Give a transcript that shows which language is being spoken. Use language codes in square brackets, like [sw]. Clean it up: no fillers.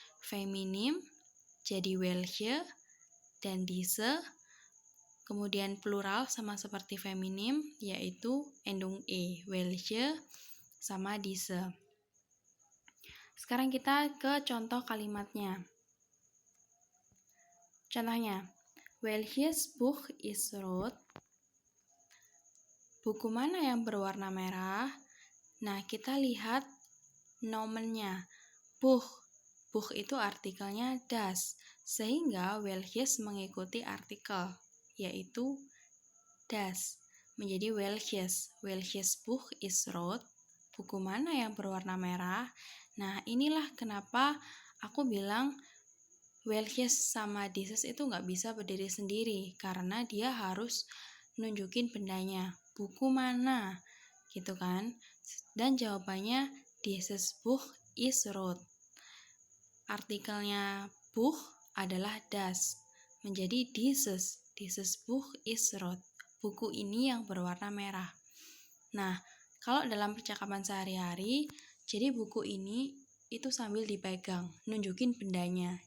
[id] Feminim jadi welche dan diese. Kemudian plural sama seperti feminim, yaitu endung e, welche sama diese. Sekarang kita ke contoh kalimatnya. Contohnya, [de] welches Buch ist rot? [id] Buku mana yang berwarna merah? Nah, kita lihat nomennya. Buch. Buch itu artikelnya das, sehingga welches mengikuti artikel, yaitu das, menjadi welches. [de] Welches Buch ist rot? [id] Buku mana yang berwarna merah? Nah, inilah kenapa aku bilang welches sama dieses itu nggak bisa berdiri sendiri, karena dia harus nunjukin bendanya. Buku mana? Gitu kan? Dan jawabannya [de] dieses Buch ist rot. [id] Artikelnya Buch adalah das, menjadi dieses. [de] Dieses Buch ist rot. [id] Buku ini yang berwarna merah. Nah, kalau dalam percakapan sehari-hari, jadi buku ini itu sambil dipegang, nunjukin bendanya.